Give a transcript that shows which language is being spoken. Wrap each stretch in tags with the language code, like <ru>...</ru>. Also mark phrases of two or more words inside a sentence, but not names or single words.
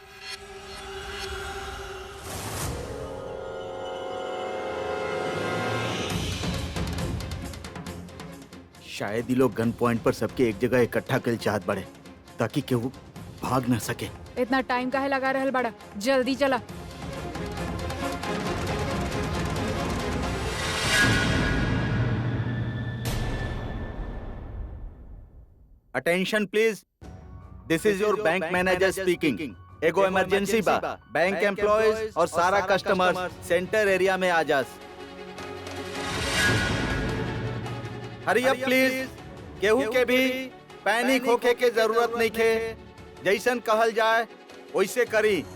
<bho>शायद ये लोग</bho> <en>gun point</en> <bho>पर सबके एक जगह इकट्ठा कर चाहत बड़े, ताकि केहू भाग ना सके। इतना टाइम काहे लगा रहल बड़ा? जल्दी चला।</bho> <en>Attention please, this is your bank manager speaking.</en> <bho>एगो इमरजेंसी बा,</bho> <en>bank employees</en> <bho>और सारा कस्टमर्स</bho> <en>center area</en> <bho>में आ जास।</bho> <en>hurry up please,</en> <bho>केहू के भी पैनिक होके के जरूरत नहीं खे। जैसन कहल जाए वैसे करी।</bho>